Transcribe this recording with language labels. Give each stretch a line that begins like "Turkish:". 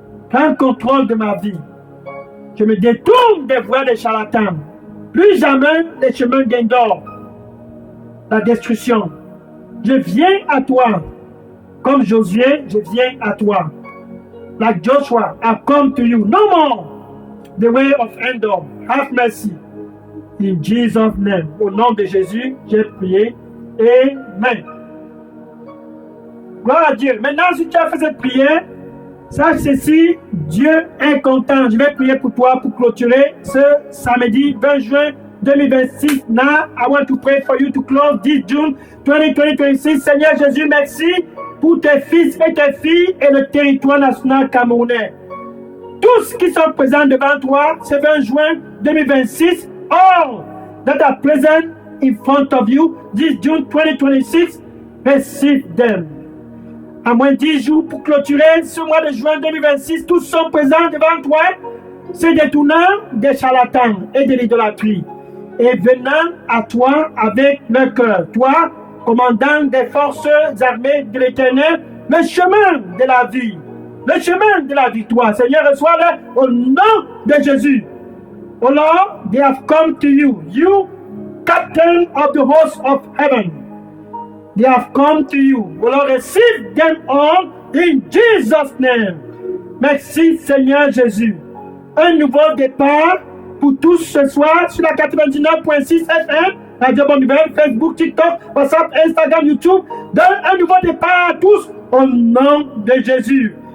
French: Prends contrôle de ma vie. Je me détourne des voies des charlatans. Plus jamais les chemins d'Endor. La destruction. Je viens à toi. Comme Josué, je viens à toi.
English: Like Joshua, I come to you. No more the way of Endor. Have mercy. In Jesus' name.
French: Au nom de Jésus, j'ai prié. Amen. Gloire à Dieu. Maintenant, si tu as fait cette prière, sache ceci, Dieu est content. Je vais prier pour toi pour clôturer ce samedi 20 juin 2026.
English: Now, I want to pray for you to close this June 2026.
French: Seigneur Jésus, merci pour tes fils et tes filles et le territoire national camerounais. Tous qui sont présents devant toi ce 20 juin 2026,
English: all that are present in front of you this June 2026,
French: receive them. À moins 10 jours pour clôturer ce mois de juin 2026, tous sont présents devant toi, se détournant des charlatans et de l'idolâtrie, et venant à toi avec leur cœur. Toi, commandant des forces armées de l'Éternel, le chemin de la vie, le chemin de la victoire. Seigneur, reçois-le au nom de Jésus.
English: Oh Lord, they have come to you, you captain of the host of heaven. They have come to you. Oh Lord, receive them all in Jesus' name.
French: Merci Seigneur Jésus. Un nouveau départ pour tous ce soir sur la 99.6 FM, Radio Bonne Nouvelle, Facebook, TikTok, WhatsApp, Instagram, YouTube. Donne un nouveau départ à tous au nom de Jésus.